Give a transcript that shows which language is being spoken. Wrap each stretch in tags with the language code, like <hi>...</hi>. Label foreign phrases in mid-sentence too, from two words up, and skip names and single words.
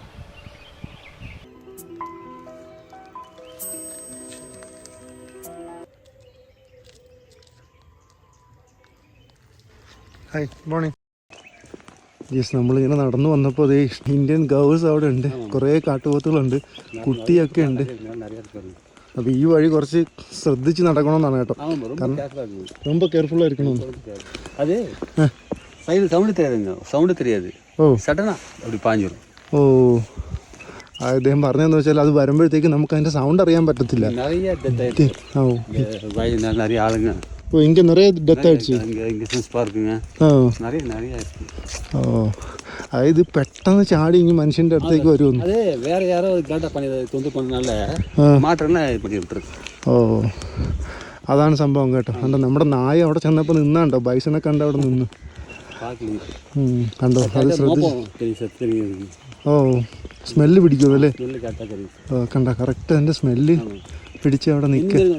<en>Hi morning.</en> <ml>യെസ്, നമ്മളിങ്ങനെ നടന്നു വന്നപ്പോൾ അതേ</ml> <en>Indian girls</en> <ml>അവിടെ ഉണ്ട്, കുറേ കാട്ടുപോത്തുകളുണ്ട്, കുട്ടിയൊക്കെ ഉണ്ട്. അപ്പോൾ ഈ വഴി കുറച്ച് ശ്രദ്ധിച്ച് നടക്കണമെന്നാണ് കേട്ടോ, കാരണം ரொம்ப കെയർഫുൾ ആയിരിക്കണമെന്ന്.</ml> <ta>அது சைடு சவுண்டு தெரியாதுங்க, சவுண்டு தெரியாது. ஓ சடனா அப்படி பாஞ்சிரும்.</ta> <ml>ഓ അദ്ദേഹം പറഞ്ഞതെന്ന് വെച്ചാൽ അത് വരുമ്പോഴത്തേക്ക് നമുക്ക് അതിൻ്റെ സൗണ്ട് അറിയാൻ പറ്റത്തില്ല.</ml> <ta>நிறைய நிறைய ஆளுங்க. ஓ இங்கே நிறைய டெத் ஆயிடுச்சு. இங்கே சூஸ் பார்க்குங்க, நிறைய இருக்கு.</ta> <ml>ഓ അതായത് പെട്ടെന്ന് ചാടി ഇങ്ങനെ മനുഷ്യൻ്റെ അടുത്തേക്ക് വരുമെന്ന്.</ml> <ta>அது வேற யாரோ கரெக்டாக பண்ணி தொந்தரவு பண்ணனால மாற்றம்லாம் இது பண்ணி விட்டுருக்கு.</ta> <ml>ഓ അതാണ് സംഭവം കേട്ടോ. കണ്ടോ നമ്മുടെ നായ അവിടെ ചെന്നപ്പോൾ നിന്നാണ്ടോ, ബൈസനെ കണ്ട അവിടെ നിന്ന് കണ്ടോ, അത് ശ്രദ്ധിച്ചു. ഓ സ്മെല്ല് പിടിക്കുമല്ലേ? ഓ കണ്ട കറക്റ്റ് അതിൻ്റെ സ്മെല്ല് പിടിച്ച് അവിടെ നിൽക്കുക.</ml>